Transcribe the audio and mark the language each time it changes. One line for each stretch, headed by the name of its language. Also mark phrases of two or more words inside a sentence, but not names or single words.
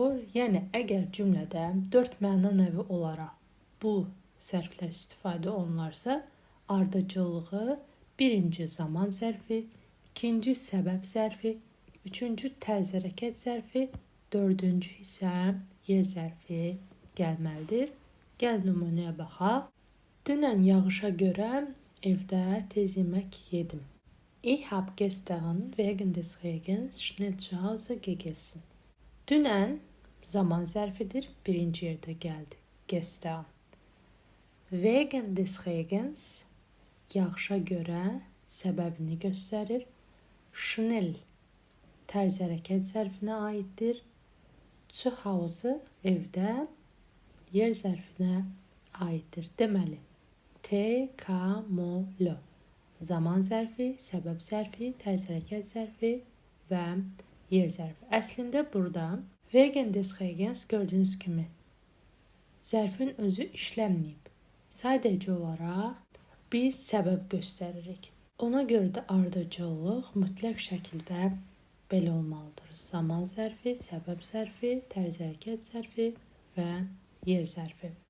Azerbaijani: Yəni əgər cümlədə 4 məna növü olaraq bu zərflər istifadə olunarsa, ardıcıllığı birinci zaman zərfi, ikinci səbəb zərfi, üçüncü tərz hərəkət zərfi, dördüncü isə yer zərfi gəlməlidir. Gəl nümunəyə baxaq. Dünən yağışa görə evdə tez yemək yedim.
German: Ich habe gestern wegen des Regens schnell zu Hause gegessen.
Azerbaijani: Dünən zaman zərfidir, birinci yerdə gəldi.
German: Gestern. Wegen des Regens
Azerbaijani: yağışa görə səbəbini göstərir. Schnell tərz hərəkət zərfinə aiddir.
German: Zu Hause
Azerbaijani: evdə yer zərfinə aiddir. Deməli, tekamolo zaman zərfi, səbəb zərfi, tərz hərəkət zərfi və yer zərfi. Əslində burada
German: wegen des Regens
Azerbaijani: gördüyünüz kimi zərfin özü işləməyib. Sadəcə olaraq biz səbəb göstəririk. Ona görə də ardıcıllıq mütləq şəkildə belə olmalıdır. Zaman zərfi, səbəb zərfi, tərz hərəkət zərfi və yer zərfi.